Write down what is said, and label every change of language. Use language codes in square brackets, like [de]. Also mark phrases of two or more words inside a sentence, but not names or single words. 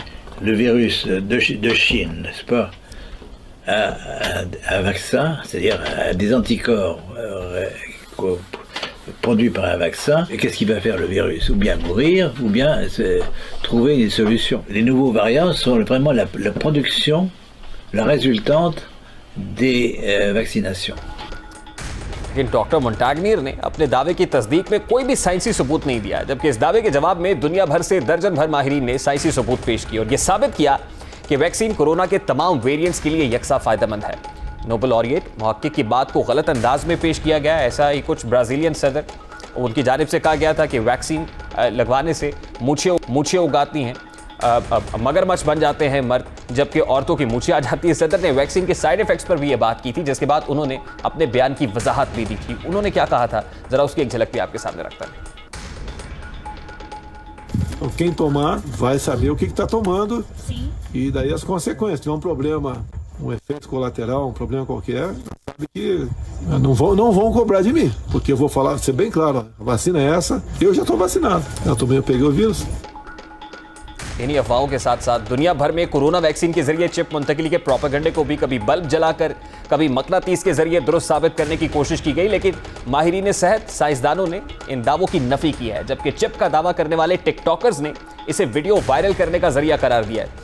[fr] Le virus de Chine, n'est-ce pas? Un vaccin, c'est-à-dire des anticorps produit par un vaccin, et qu'est-ce qu'il va faire le virus? Ou bien mourir, ou bien trouver une solution. Les nouveaux variants sont vraiment la production, la résultante des vaccinations. [ur] لیکن ڈاکٹر مونٹاگنیئر نے اپنے دعوے کی تصدیق میں کوئی بھی سائنسی ثبوت نہیں دیا، جبکہ اس دعوے کے جواب میں دنیا بھر سے درجن بھر ماہرین نے سائنسی ثبوت پیش کیے اور یہ ثابت کیا کہ ویکسین کورونا کے تمام ویریئنٹس کے لیے یکساں فائدہ مند ہے. [en] Nobel laureate [ur] محقق کی بات کو غلط انداز میں پیش کیا گیا، ایسا ہی کچھ برازیلین صدر ان کی جانب سے کہا گیا تھا کہ ویکسین لگوانے سے مونچھیں اگاتی ہیں، مگرمچھ بن جاتے ہیں مرد، جبکہ عورتوں کی مونچھیں آ جاتی ہے. صدر نے ویکسین کے [en] side effects [ur] پر بھی یہ بات کی تھی، جس کے بعد انہوں نے اپنے بیان کی وضاحت بھی دی تھی. انہوں نے کیا کہا تھا، ذرا اس کی ایک جھلک بھی آپ کے سامنے رکھتا ہے. [pt] Quem tomar vai saber o que está tomando. Sim. E daí as consequências. Se tiver um problema, um efeito colateral, um problema qualquer, sabe que não vão cobrar de mim, porque eu vou falar, ser bem claro, a vacina é essa, eu já estou vacinado. Eu peguei o vírus. [ur] انہی افواہوں کے ساتھ ساتھ دنیا بھر میں کورونا ویکسین کے ذریعے چپ منتقلی کے پروپیگنڈے کو بھی کبھی بلب جلا کر، کبھی مقناطیس کے ذریعے درست ثابت کرنے کی کوشش کی گئی، لیکن ماہرین صحت، سائنسدانوں نے ان دعووں کی نفی کی ہے، جبکہ چپ کا دعویٰ کرنے والے ٹک ٹاکرز نے اسے [en] video viral [ur] کرنے کا ذریعہ قرار دیا ہے.